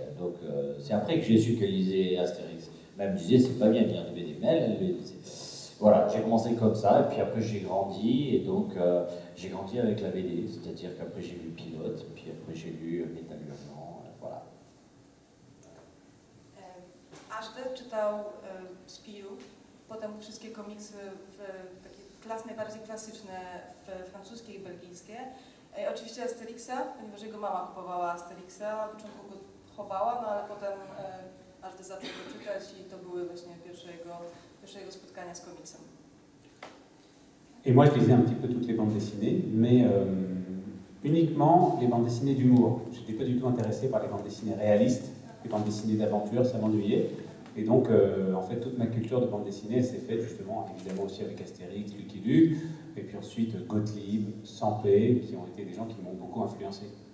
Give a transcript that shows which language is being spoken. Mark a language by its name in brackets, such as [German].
[French] Donc c'est après que j'ai su qu'elle lisait Astérix. Elle me disait c'est pas bien de lire des BD, mais elle le disait. Voilà, j'ai commencé comme ça, et puis après j'ai grandi, et donc j'ai grandi avec la BD, c'est-à-dire qu'après j'ai lu Pilote, puis après j'ai lu Métal Hurlant, voilà. [Polish] Ashton czytał Spirou, potem wszystkie komiksy takie najbardziej klasyczne, francuskie i belgijskie. Oczywiście Asterixa, ponieważ jego mama kupowała Asterixa, na początku go chowała, no ale potem Ashton zaczął go czytać i to były właśnie pierwsze jego spotkania z komiksem. [French] Et moi, je lisais un petit peu toutes les bandes dessinées, mais uniquement les bandes dessinées d'humour. Je n'étais pas du tout intéressé par les bandes dessinées réalistes, les bandes dessinées d'aventure, ça m'ennuyait. Et donc, en fait, toute ma culture de bande dessinée, elle s'est faite justement, évidemment aussi avec Astérix, Lucky Luke, et puis ensuite Gottlieb, Sampé, qui ont été des gens qui m'ont beaucoup influencé.